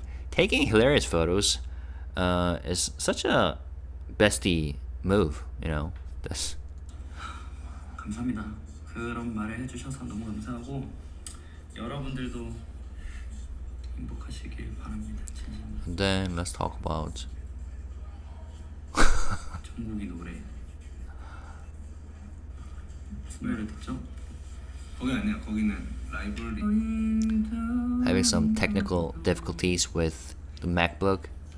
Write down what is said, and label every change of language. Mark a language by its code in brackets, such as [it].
[en] Taking hilarious photos is such a bestie move, you know. This. [ko] 감사합니다. 그런 말을 해주셔서 너무 감사하고 여러분들도 행복하시길 바랍니다. 진심으로. [en] And then let's talk about. [ko] 정국이 노래. 무슨 노래 듣죠? 거기 아니야. 거기는 라이브러리. [en] Having some technical difficulties with the MacBook.